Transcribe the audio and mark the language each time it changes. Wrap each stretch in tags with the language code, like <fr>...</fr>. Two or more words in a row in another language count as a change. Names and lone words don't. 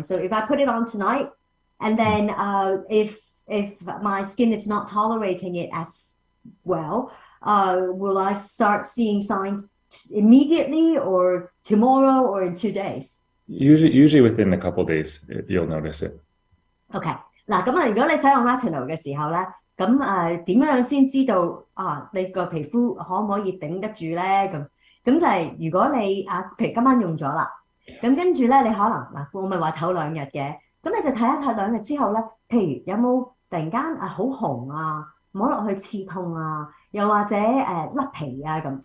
<en>So if I put it on tonight, and then if my skin is not tolerating it as well, will I start seeing signs immediately or tomorrow or in 2 days? Usually within a couple days, you'll notice it.</en> <yue>OK， 嗱咁如果你使用 Retinol 嘅時候咧，咁點樣先知道你個皮膚可唔可以頂得住咧？咁就係如果你譬如今晚用咗啦，咁跟住咧你可能我咪話唞2日嘅，咁你就睇一睇2日之後咧，譬如有冇突然間好紅啊，摸落去刺痛啊，又或者甩皮啊咁。</yue>